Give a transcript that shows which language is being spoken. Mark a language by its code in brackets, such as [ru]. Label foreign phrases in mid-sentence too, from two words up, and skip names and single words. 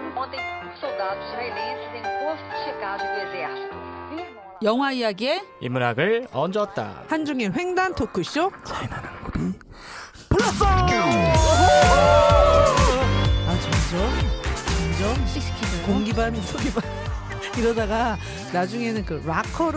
[pt] Ontem, soldados israelenses em posto de checagem do exército. [ko] 영화 이야기에 인문학을 얹었다. 한중의 횡단 토크쇼. 점점 씩씩해져요. 공기반 소리반 이러다가 나중에는 그 락커로.